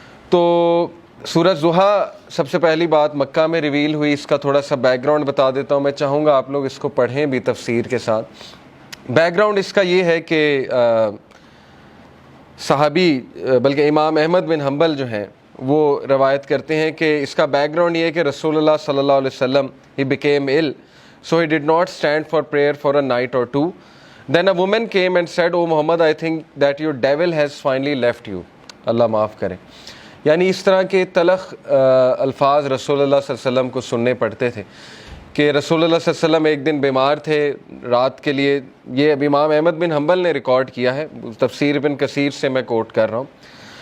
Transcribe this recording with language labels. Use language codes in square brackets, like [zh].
[ur] تو سورہ ضحیٰ سب سے پہلی بات مکہ میں ریویل ہوئی، اس کا تھوڑا سا بیک گراؤنڈ بتا دیتا ہوں، میں چاہوں گا آپ لوگ اس کو پڑھیں بھی تفسیر کے ساتھ۔ بیک گراؤنڈ اس کا یہ ہے کہ صحابی بلکہ امام احمد بن حنبل جو ہیں وہ روایت کرتے ہیں کہ اس کا بیک گراؤنڈ یہ ہے کہ رسول اللہ صلی اللہ علیہ وسلم [en] he became ill, so he did not stand for prayer for a night or two. Then a woman came and said, "Oh Muhammad, I think that your devil has finally left you." [ur] اللہ معاف کرے۔ یعنی اس طرح کے تلخ الفاظ رسول اللہ صلی اللہ علیہ وسلم کو سننے پڑتے تھے کہ رسول اللہ صلی اللہ علیہ وسلم ایک دن بیمار تھے رات کے لیے۔ یہ اب امام احمد بن حنبل نے ریکارڈ کیا ہے، تفسیر ابن کثیر سے میں کوٹ کر رہا ہوں۔